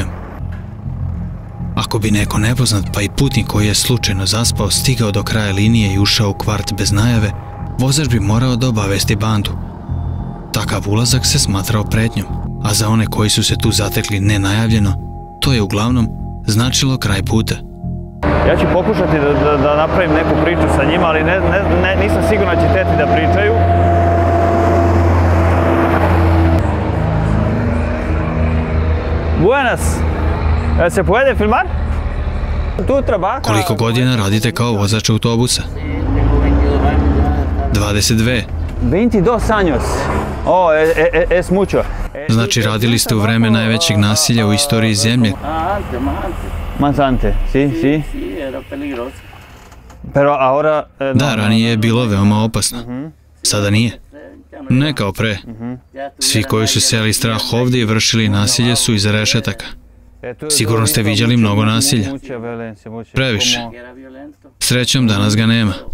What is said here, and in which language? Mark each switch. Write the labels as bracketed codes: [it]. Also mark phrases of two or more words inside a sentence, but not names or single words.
[sr] Ako bi neko nepoznat pa i putnik koji je slučajno zaspao stigao do kraja linije i ušao u kvart bez najave, vozač bi morao da obavesti bandu. Takav ulazak se smatrao pretnjom, a za one koji su se tu zatekli nenajavljeno, to je uglavnom značilo kraj puta. Ja ću pokušati da napravim neku priču sa njima, ali nisam siguran da će teti da pričaju. [es] Buenas! Se puede filmar? Tu trabaja? [sr] Koliko godina radite kao vozač autobusa? [es] 22. 22 años. Oh, es mucho. [sr] Znači radili ste u vreme najvećeg nasilja u istoriji zemlje. [es] Más antes, sí. Pero ahora... [sr] Da, ranije je bilo veoma opasno. Sada nije. Ne kao pre. Svi koji su seli strah ovdje i vršili nasilje su iza rešetaka. Sigurno ste viđali mnogo nasilja. Previše. Srećom danas ga nema.